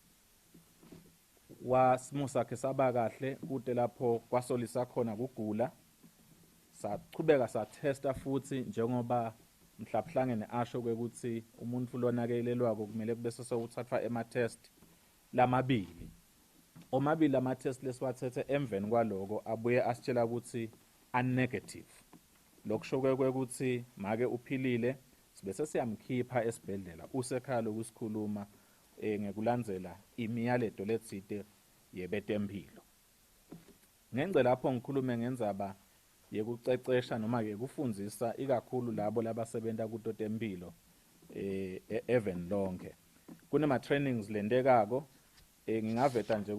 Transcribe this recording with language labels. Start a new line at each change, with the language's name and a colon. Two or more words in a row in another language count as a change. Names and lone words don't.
Swati: wasimo sakhe saba kahle kude lapho kwasolisa khona kugula sachubeka satesta futhi njengoba mhlabhlangene asho kwekuthi umuntu lonakelelwako kumele kube sesewuthathwa ema-test lamabili omabili ama-test lesiwathethe emveni kwaloko abuye asitshela ukuthi a-negative lokusho kwekuthi make uphilile sibese siyamkhipha esibhedlela usekhaya lokusikhuluma ngekulandzela imiyaleto letsite yebetempilo. Ngengce lapho ngikhulume ngendzaba yekucecesha noma yekufundzisa ikakhulu labo labasebenta kuto tempilo even lonke kunema trainings lentekako ngingaveta nje